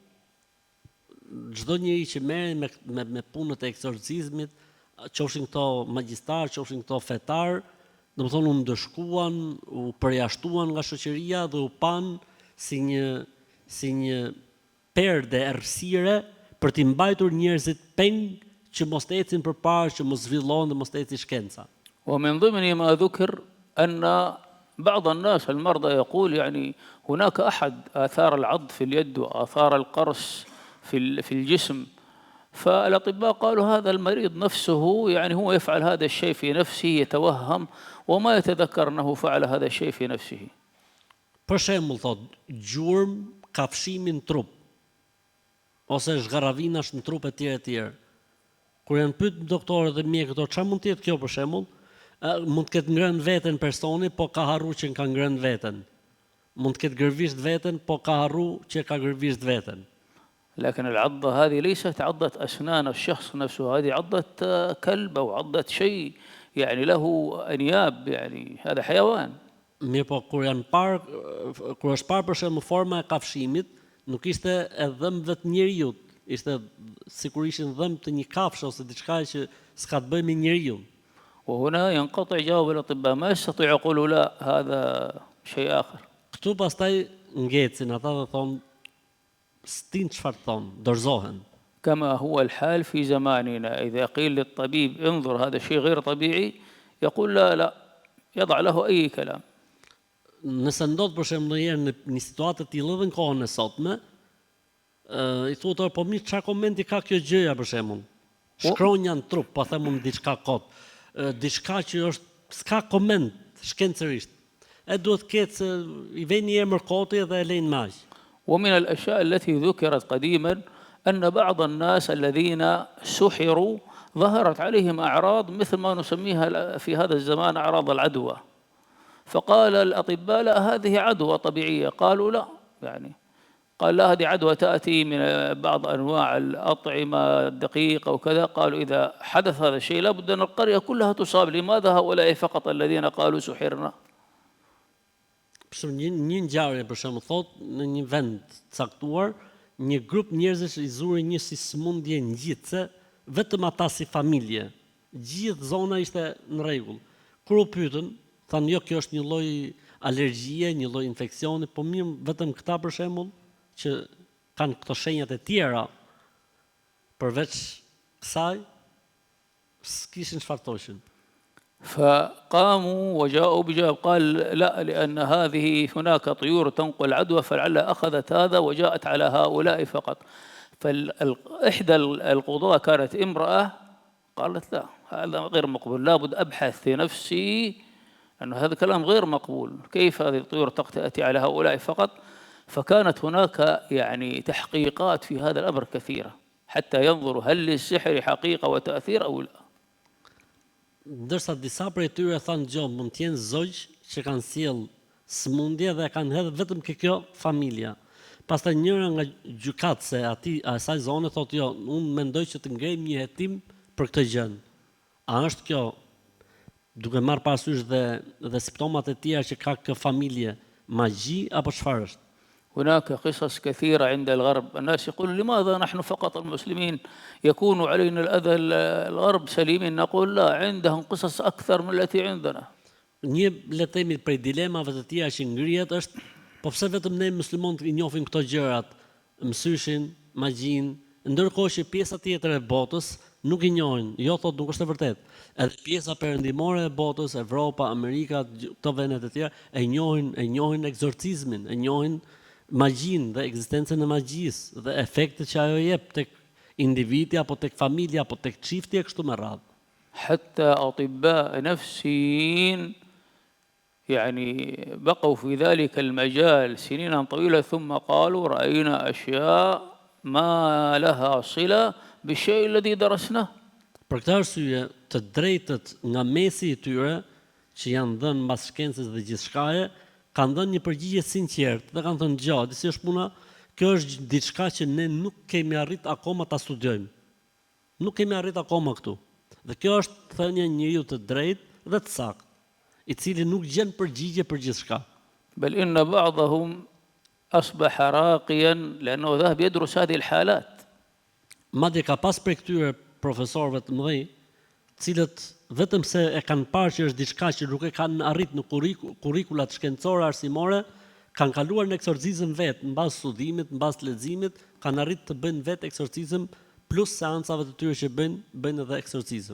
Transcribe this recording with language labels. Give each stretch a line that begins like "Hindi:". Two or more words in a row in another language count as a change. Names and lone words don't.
Albanian: çdo njeri që merret me punët e eksorcizmit, qofshin këto magjistar, qofshin këto fetar, domethënë u ndëshkuan, u përjashtuan nga shoqëria dhe u pan si një perde errësire për t'i mbajtur njerëzit peng që mos të ecin përpara, që mos zhvillohen dhe mos të ecë shkenca.
Arabic: ومن ضمن ما ذكر أن بعض الناس المرضى يقول يعني هناك أحد آثار العض في اليد وآثار القرص في الجسم، فالأطباء قالوا هذا المريض نفسه يعني هو يفعل هذا الشيء في نفسه، يتوهم وما يتذكر أنه فعل هذا الشيء في نفسه.
Albanian: Për shembull, thotë, gjurmë, kafshimin në trup, ose zhgarravinash në trup e tjerë. Kur janë pyet doktorët dhe mjekët, çfarë mund të jetë kjo për shembull? Mund të ketë ngrënë veten personi, po ka harruar që ka ngrënë veten. Mund të ketë gërvisht veten, po ka harruar që ka gërvisht veten.
Arabic: لكن العضة هذه ليست عضة أسنان الشخص نفسه، هذه عضة كلب أو عضة شيء يعني له أنياب، يعني هذا حيوان.
Albanian: Mirë, po kur është parë për shembull forma e kafshimit, nuk ishte e dhëmbëve të njeriu, ishte sikur ishin dhëmbë të një kafshë ose diçka që s'ka të bëjë me njeriu.
Arabic: وهنا ينقطع جواب الأطباء، ما يستطيع يقولوا لا هذا شيء آخر.
Albanian: Këtu pastaj ngecin ata dhe thonë s'tin çfarë thonë, dorëzohen.
Arabic: كما هو الحال في زماننا، إذا قيل للطبيب انظر هذا شيء غير طبيعي يقول لا، يضع له أي كلام.
Albanian: Nëse ndodh për shembull ndonjëherë në një situatë të tillë edhe në kohën e sotme, i thotë po mirë, çfarë komenti ka kjo gjëja për shembull? Shkronja në trup, po them diçka kot. Diçka që është s'ka koment shkencërisht. e duhet ketë se i vjen një emër koti dhe e lejnë magj.
Arabic: ومن الأشياء التي ذكرت قديما أن بعض الناس الذين سحروا ظهرت عليهم أعراض مثل ما نسميها في هذا الزمان أعراض العدوى، فقال الأطباء لا هذه عدوى طبيعية، قالوا لا، يعني قال لا هذه عدوى تأتي من بعض أنواع الأطعمة الدقيقة وكذا، قالوا إذا حدث هذا الشيء لابد أن القرية كلها تصاب، لماذا هؤلاء فقط الذين قالوا سحرنا؟
Albanian: Një ngjarje për shembull thot në një vend caktuar, një grup njerëzish i zuri një si sëmundje ngjitse, vetëm ata si familje. Gjithë zona ishte në rregull. Kur u pyetën, thanë jo, kjo është një lloj alergjie, një lloj infeksioni, po mirë vetëm këta për shembull që kanë këto shenjat e tjera përveç kësaj s'kishin çfarë thoshin.
Arabic: فقاموا وجاءوا بجواب قال لا لأن هذه هناك طيور تنقل عدوى فلعلها أخذت هذا وجاءت على هؤلاء فقط. فإحدى القضاة كانت امرأة قالت لا هذا غير مقبول، لابد أبحث في نفسي أن هذا كلام غير مقبول، كيف هذه الطيور تأتي على هؤلاء فقط؟ فكانت هناك يعني تحقيقات في هذا الأمر كثيرة حتى ينظروا هل للسحر حقيقة وتأثير أو لا.
Albanian: Ndërsa disa prej tyre thanë gjo, mund t'jenë zogj që kanë sjell sëmundje dhe kanë hedhë vetëm kjo familja. Pastaj njëra nga gjykatëse asaj zone thotë jo, unë mendoj që të ngrejmë një hetim për këtë gjë. A është kjo duke marrë parasysh dhe simptomat e tjera që ka kjo familje magji apo çfarë është?
Arabic: هناك قصص كثيرة عند الغرب، الناس يقولون لماذا نحن فقط المسلمين يكون علينا الأذى الغرب سليمين، نقول لا عندهم قصص أكثر من التي عندنا.
Albanian: Një le të themi prej dilemave të tjera që ngrihet është po pse vetëm ne muslimanët i njohim këto gjërat, mësyshin, magjin, ndërkohë që pjesa tjetër e botës nuk i njohin. Jo, thotë nuk është e vërtetë. Edhe pjesa perëndimore e botës, Evropa, Amerika, këto vende të tjera e njohin ekzorcizmin, e njohin magjin dhe ekzistencën e magjisë dhe efektet që ajo jep tek individi apo tek familja apo tek çifti e kështu me radhë.
Arabic: حتى أطباء نفسيين يعني بقوا في ذلك المجال سنينا طويلة ثم قالوا رأينا أشياء ما لها صلة بالشيء الذي درسناه.
Albanian: Për këtë arsye, të drejtët nga mesi i tyre që janë dhënë mbas shkencës dhe gjithçkaje, kanë dhënë një përgjigje sinqertë dhe kanë thënë gjatë, si është puna, kjo është diçka që ne nuk kemi arrit akoma ta studiojmë. Nuk kemi arrit akoma këtu. Dhe kjo është thënia e njeriu të drejtë dhe të saktë, i cili nuk gjen përgjigje për gjithçka.
Arabic: بل إن بعضهم أصبح راقيا لأنه ذهب يدرس هذه الحالات.
Albanian: Madje ka pas prej këtyre profesorëve të mëdhenj, cilët vetëm se e kanë parë që është diçka që nuk e kanë arrit në kurrikulat shkencore arsimore, kanë kaluar në eksorcizëm vetë, mbas studimit, mbas leximit, kanë arrit të bëjnë vetë eksorcizëm plus seancave të tyre që bëjnë edhe eksorcizëm.